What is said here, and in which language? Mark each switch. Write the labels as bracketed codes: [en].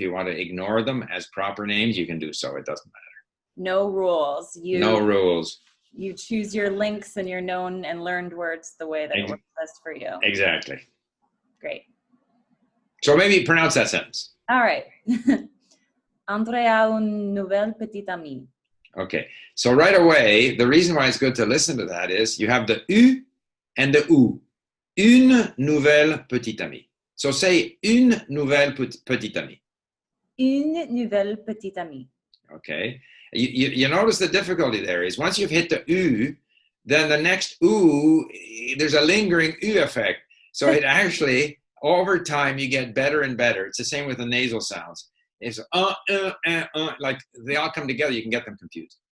[en] If you want to ignore them as proper names, you can do so. It doesn't matter. No rules. No rules. You choose your links and your known and learned words the way that works best for you. Exactly. Great. So maybe pronounce that sentence. All right. [fr] André a une nouvelle petite amie. [en] Okay. So right away, the reason why it's good to listen to that is you have the U and the OO [fr] une nouvelle petite amie. [en] So say [fr] une nouvelle petite amie. Une nouvelle petite amie. [en] Okay. You notice the difficulty there is once you've hit the U, then the next U, there's a lingering U effect. So it actually, over time, you get better and better. It's the same with the nasal sounds. It's like they all come together, you can get them confused.